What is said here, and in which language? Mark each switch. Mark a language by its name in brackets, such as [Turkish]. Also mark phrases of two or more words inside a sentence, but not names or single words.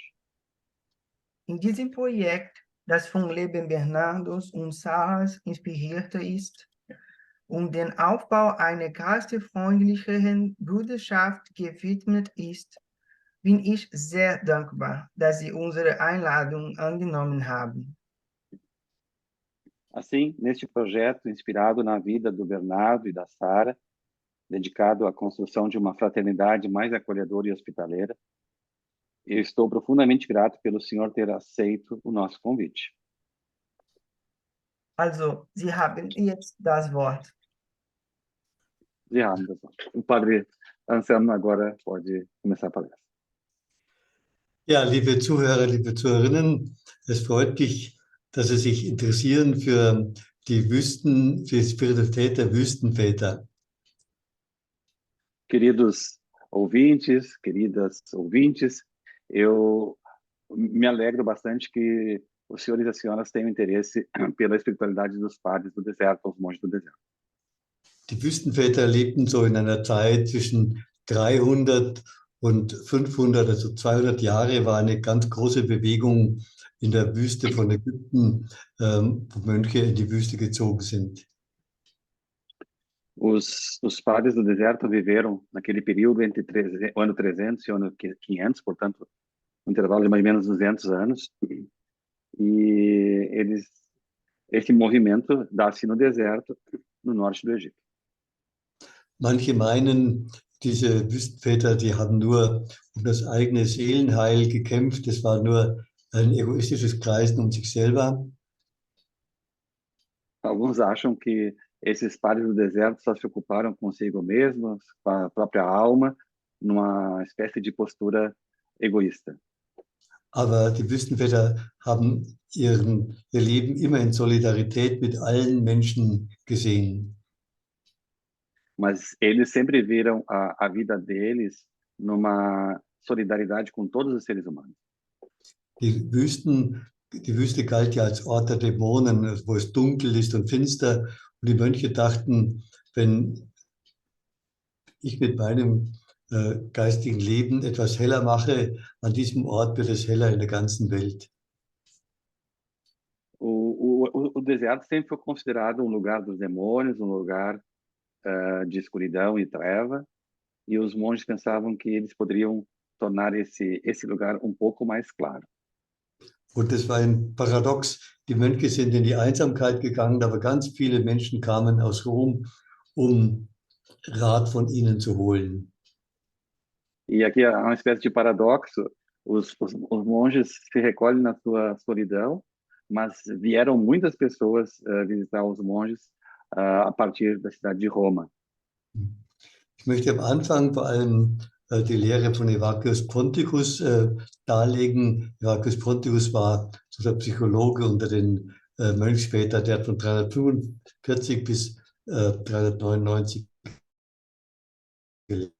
[German] In diesem Projekt, das vom Leben Bernardos und Sarahs inspiriert ist, um den Aufbau einer gastfreundlicheren Bruderschaft gewidmet ist, bin ich sehr dankbar, dass Sie unsere Einladung angenommen haben. [Portuguese] Assim, neste projeto inspirado na vida do Bernardo e da Sara, dedicado à construção de uma fraternidade mais acolhedora e hospitaleira, eu estou profundamente grato pelo senhor ter aceito o nosso convite. [German] Also, Sie haben jetzt das Wort. Sie haben das Wort. [Portuguese] O padre Anselmo agora pode começar a palestra. [German] Ja, liebe Zuhörer, liebe Zuhörerinnen, es freut mich, dass Sie sich interessieren für für die Spiritualität der Wüstenväter. [Portuguese] Queridos ouvintes, queridas ouvintes, eu me alegro bastante que os senhores e as senhoras tenham interesse pela espiritualidade dos padres do deserto, os monges do deserto. [German] Die Wüstenväter lebten so in einer Zeit zwischen 300 und 500, also 200 Jahre, war eine ganz große Bewegung in der Wüste von Ägypten, wo Mönche in die Wüste gezogen sind. [Portuguese] Os padres do deserto viveram naquele período entre o ano 300 e o ano 500, portanto, um intervalo de mais ou menos 200 anos. E esse movimento dá-se no deserto, no norte do Egito. [German] Manche meinen, diese Wüstenväter, die haben nur um das eigene Seelenheil gekämpft. Es war nur ein egoistisches Kreisen um sich selber. [Portuguese] Alguns acham que esses padres do deserto só se ocuparam consigo mesmos, com a própria alma, numa espécie de postura egoísta. [German] Aber die Wüstenväter haben ihr Leben immer in Solidarität mit allen Menschen gesehen. [Portuguese] Mas eles sempre viram a vida deles numa solidariedade com todos os seres humanos. [German] Die Wüste galt ja als Ort der Dämonen, wo es dunkel ist und finster. Und die Mönche dachten, wenn ich mit meinem geistigen Leben etwas heller mache, an diesem Ort wird es heller in der ganzen Welt. [Portuguese] O deserto sempre foi considerado um lugar dos demônios, um lugar de escuridão e treva, e os monges pensavam que eles poderiam tornar esse lugar um pouco mais claro. [German] Und das war ein Paradox. Die Mönche sind in die Einsamkeit gegangen, aber ganz viele Menschen kamen aus Rom, um Rat von ihnen zu holen. [Portuguese] E aqui há uma espécie de paradoxo. Os monges se recolhem na sua solidão, mas vieram muitas pessoas visitar os monges a partir da cidade de Roma. [German] Ich möchte am Anfang vor allem die Lehre von Evagrius Ponticus darlegen. Evagrius Ponticus war so der Psychologe unter den Mönchen später, der hat von 345 bis 399 gelebt.